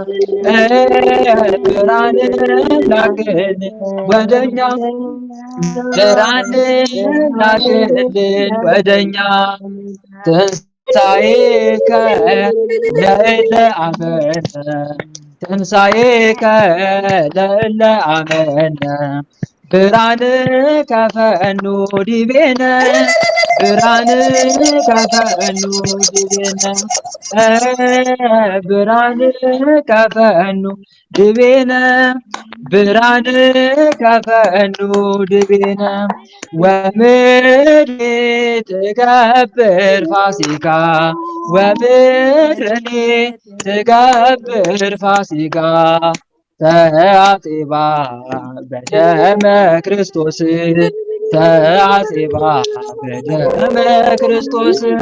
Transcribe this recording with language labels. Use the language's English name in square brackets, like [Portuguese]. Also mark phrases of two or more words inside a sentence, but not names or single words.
[Amharic] ብርሃን ላክልን ወደኛ ብርሃን ላክልን ወደኛ [Geez] ትንሣኤከ ለእለ አመነ ትንሣኤከ ለእለ አመነ ብርሃን ከፈኑ ዲቤነ ብርሃን ከፈኑ ዲቤነ ብርሃን ከፈኑ ዲቤነ ብርሃን ከፈኑ ዲቤነ ወምድሪ ትገብር ፋሲካ ወምድሪ ትገብር ፋሲካ ተአጽባ በደመ ክርስቶስ ተአጽባ በደመ ክርስቶስ